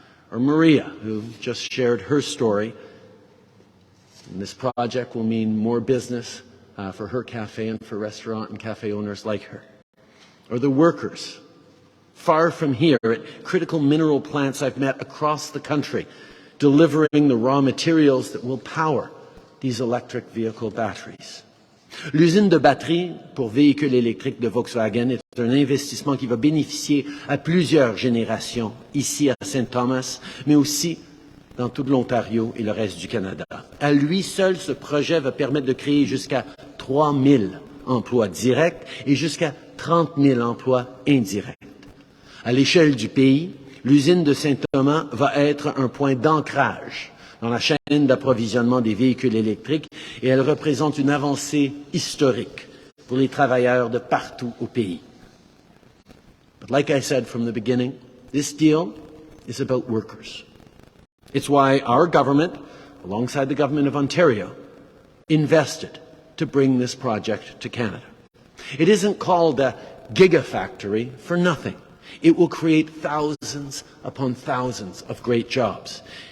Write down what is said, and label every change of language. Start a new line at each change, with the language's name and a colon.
English: Or Maria, who just shared her story. And this project will mean more business for her cafe and for restaurant and cafe owners like her. Or the workers, far from here, at critical mineral plants I've met across the country, delivering the raw materials that will power these electric vehicle batteries.
French: L'usine de batterie pour véhicules électriques de Volkswagen est un investissement qui va bénéficier à plusieurs générations ici à St. Thomas, mais aussi dans tout l'Ontario et le reste du Canada. À lui seul, ce projet va permettre de créer jusqu'à 3 000 emplois directs et jusqu'à 30 000 emplois indirects. À l'échelle du pays, l'usine de Saint-Thomas va être un point d'ancrage dans la chaîne d'approvisionnement des véhicules électriques et elle représente une avancée historique pour les travailleurs de partout au pays.
English: But like I said from the beginning, this deal is about workers. It's why our government, alongside the government of Ontario, invested to bring this project to Canada. It isn't called a gigafactory for nothing. It will create thousands upon thousands of great jobs.